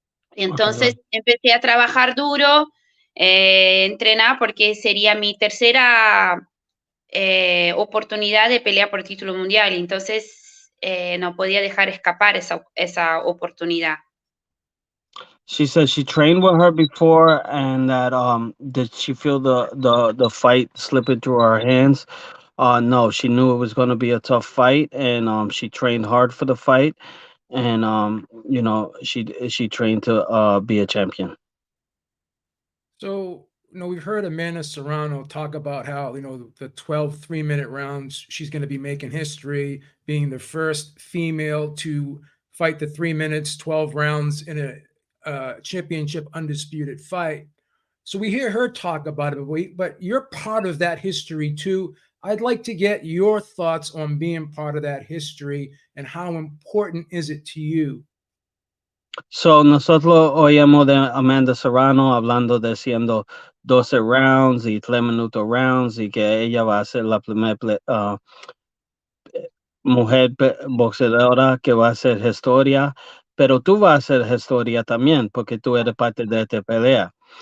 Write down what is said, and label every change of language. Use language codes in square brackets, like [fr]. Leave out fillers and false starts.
[en] Okay. [es] Entonces empecé a trabajar duro, entrenar porque sería mi tercera oportunidad de pelear por título mundial. Entonces no podía dejar escapar esa oportunidad. [en] She said she trained with her before, and that did she feel the fight slipping through her hands? No, she knew it was going to be a tough fight, and she trained hard for the fight, and she trained to be a champion. So, you know, we've heard Amanda Serrano talk about how, you know, the 12 3-minute rounds, she's going to be making history, being the first female to fight the 3 minutes, 12 rounds in a championship undisputed fight. So we hear her talk about it, but you're part of that history too. I'd like to get your thoughts on being part of that history and how important is it to you? [es] So nosotros oímos de Amanda Serrano hablando de siendo 12 rounds y 3 minutos rounds y que ella va a ser la primera mujer boxeadora que va a hacer historia, pero tú vas a hacer historia también porque tú eres parte de esta pelea.